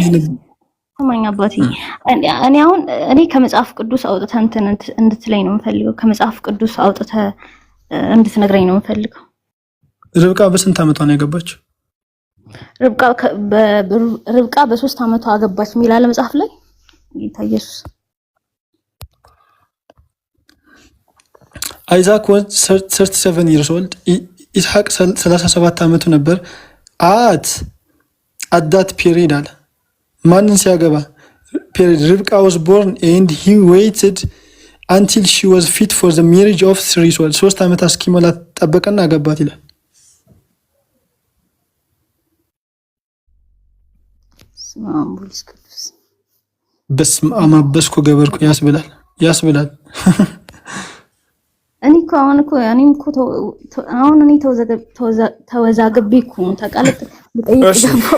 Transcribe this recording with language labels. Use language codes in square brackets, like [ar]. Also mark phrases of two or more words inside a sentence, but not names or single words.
[am] ሰማኛ አባቴ እኔ ከመጽሐፍ ቅዱስ አውጥተህ እንድትለኝ ነው የምፈልገው። ከመጽሐፍ ቅዱስ አውጥተህ እንድትነግረኝ ነው የምፈልገው። ርብቃ በስንት ዓመቷ ነው ያገባችው? ርብቃ በ3 ዓመቷ አገባች የሚል አለ መጽሐፍ ላይ። ጌታ ኢየሱስ [en] አይዛክ was 37 years old [am] ኢስሐቅ 37 ዓመቱ ነበር። [en] at that period [am] አለ ማንን ሲያገባ [en] period ርብቃ was born and he waited until she was fit for the marriage of 3 years old [am] 3 ዓመት እስኪሞላት ጠበቀና አገባት ይላል። በስመ አብ አበስኩ ገበርኩ ያስብላል። እኔ ተወዛግቤ እኮ ተቃለጥ ልጠይቅ ገባሁ።